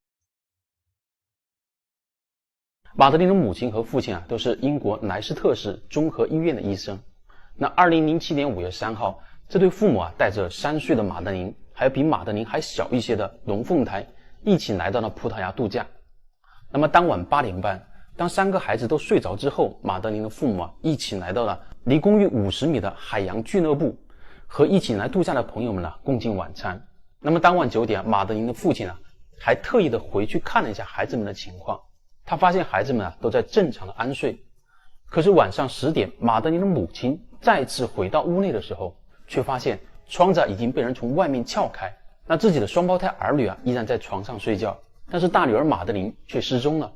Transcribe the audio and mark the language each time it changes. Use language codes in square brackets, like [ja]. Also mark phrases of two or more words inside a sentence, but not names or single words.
[zh] 馬德琳的母親和父親都是英國萊斯特市綜合醫院的醫生。那2007年5月3號，這對父母帶着3歲的馬德琳，還有比馬德琳還小一些的龍鳳胎，一起來到了葡萄牙度假。那麼當晚8點半，當3個孩子都睡着之後，馬德琳的父母一起來到了離公寓50米的海洋俱樂部，和一起來度假的朋友們共進晚餐。那麼當晚9點，馬德琳的父親還特意的回去看了一下孩子們的情況。他發現孩子們都在正常的安睡，可是晚上10點，馬德琳的母親再次回到屋內的時候，卻發現窗子已經被人從外面撬開，那自己的雙胞胎兒女依然在床上睡覺，但是大女兒馬德琳卻失蹤了。